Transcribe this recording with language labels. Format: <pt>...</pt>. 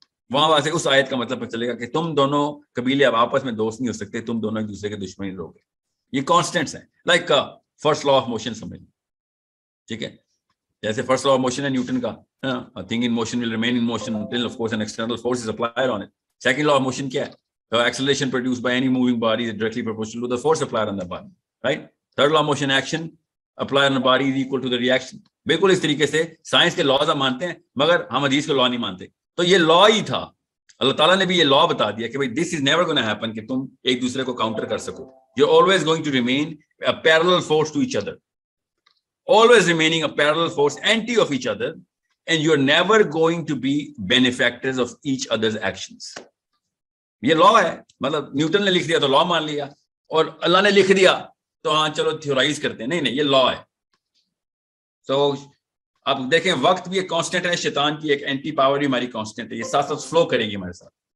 <ur>وہاں سے اس آیت کا مطلب پتہ چلے گا کہ تم دونوں قبیلے اب آپس میں دوست نہیں ہو سکتے, تم دونوں ایک دوسرے کے دشمن رہو گے. یہ کانسٹنٹس ہیں,</ur> <en>Like first law of motion سمجھ.</en> <ur>ٹھیک ہے, جیسے</ur> <en>First law of motion ہے Newton کا, thing in motion will remain in motion until of course an external force is applied on it. Second law of motion</en> <ur>کیا ہے,</ur> <en>acceleration produced by any moving body is directly proportional to the force applied on the body, right? Third law of motion, action applied on the body is equal to the reaction.</en> <ur>بالکل اس طریقے سے science کے laws ہم مانتے ہیں, مگر ہم حدیث کے لا نہیں مانتے. تو یہ لا ہی تھا, اللہ تعالیٰ نے بھی یہ لا بتا دیا کہ بھائی</ur> <en>this is never going to happen</en> <ur>کہ تم ایک دوسرے کو کاؤنٹر کر سکو.</ur> <en>You're always going to remain a parallel force to each other, always remaining a parallel force anti of each other, and you're never going to be benefactors of each other's actions.</en> <ur>یہ لا ہے, مطلب Newton نے لکھ دیا تو لا مان لیا, اور اللہ نے لکھ دیا تو ہاں چلو تھیورائز کرتے ہیں. نہیں, یہ لا ہے. تو اب دیکھیں وقت بھی ایک کانسٹنٹ ہے, شیطان کی ایک اینٹی پاور بھی ہماری کانسٹنٹ ہے, یہ ساتھ ساتھ فلو کرے گی ہمارے ساتھ.</ur>